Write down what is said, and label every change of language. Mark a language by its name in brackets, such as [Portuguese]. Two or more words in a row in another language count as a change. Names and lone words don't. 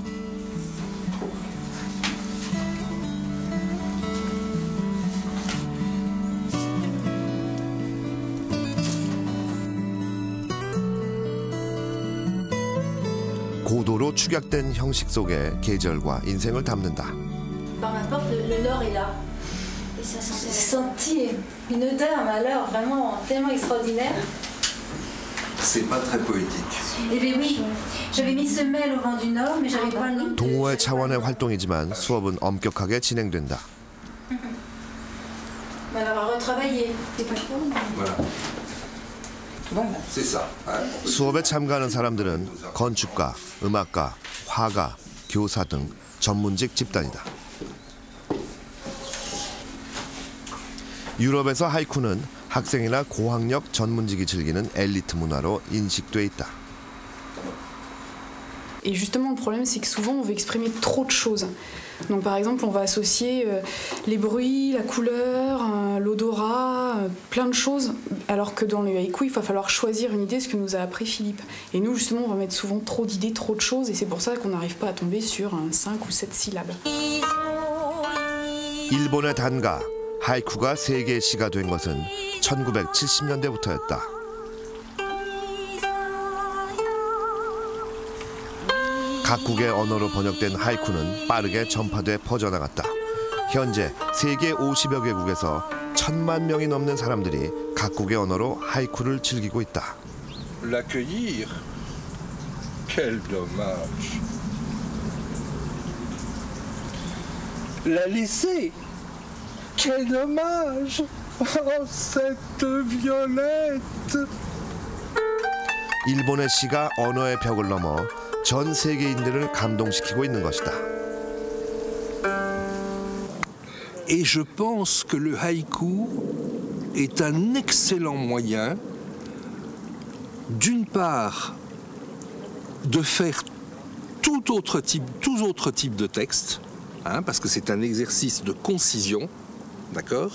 [Korean] 고도로 축약된 형식 속에 계절과 인생을 담는다. [French] Par ma porte, le nord est là. Et ça sentait. J'ai senti une odeur, mais alors vraiment tellement extraordinaire. C'est pas très poétique. Eh bien oui, j'avais mis semelle au vent du nord, mais j'avais pas le nom. [Korean] 동호회 차원의 활동이지만 수업은 엄격하게 진행된다. [French] On va retravailler. C'est pas chaud. Voilà. C'est ça. [Korean] 수업에 참가하는 사람들은 건축가, 음악가, 화가, 교사 등 전문직 집단이다. 유럽에서 하이쿠는 학생이나 고학력 전문직이 즐기는 엘리트 문화로 인식돼 있다. [French] Et justement, le problème, c'est que souvent, on veut exprimer trop de choses. Donc, par exemple, on va associer les bruits, la couleur, l'odorat, plein de choses, alors que dans le haïku, il va falloir choisir une idée, ce que nous a appris Philippe. Et nous, justement, on va mettre souvent trop d'idées, trop de choses, et c'est pour ça qu'on n'arrive pas à tomber sur 5 ou 7 syllabes. [Korean] 일본의 단가, 하이쿠가 세계의 시가 된 것은 1970년대부터였다. 각국의 언어로 번역된 하이쿠는 빠르게 전파돼 퍼져나갔다. 현재 세계 50여 개국에서 1000만 명이 넘는 사람들이 각국의 언어로 하이쿠를 즐기고 있다. [French] L'accueillir, quel dommage. La laisser, quel dommage. Oh, cette violette. [Korean] 일본의 시가 언어의 벽을 넘어 전 세계인들을 감동시키고 있는 것이다. [French] Et je pense que le haïku est un excellent moyen, d'une part, de faire tout autre type de texte, hein, parce que c'est un exercice de concision, d'accord?